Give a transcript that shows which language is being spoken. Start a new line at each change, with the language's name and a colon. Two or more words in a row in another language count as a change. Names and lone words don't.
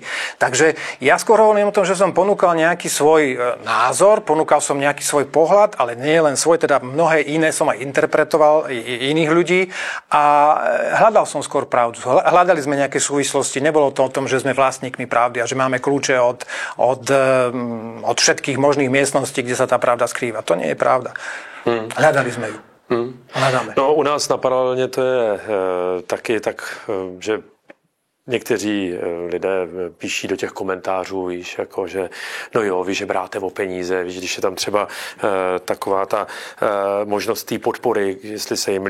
Slovak: Takže ja skôr hovorím o tom, že som ponúkal nejaký svoj názor, ponúkal som nejaký svoj pohľad, ale nie len svoj, teda mnohé iné som aj interpretoval iných ľudí a hľadal som skôr pravdu. Hľadali sme nejaké súvislosti, nebolo to o tom, že sme vlastníkmi pravdy a že máme kľúče od všetkých možných miestností, kde sa tá pravda skrýva. To nie je pravda. Hľadali sme ju. Hľadáme.
Czech: No u nás na Paralelně to je taky tak, že někteří lidé píší do těch komentářů, víš, jako, že no jo, vy žebráte o peníze, víš, když je tam třeba taková ta možnost té podpory, jestli se jim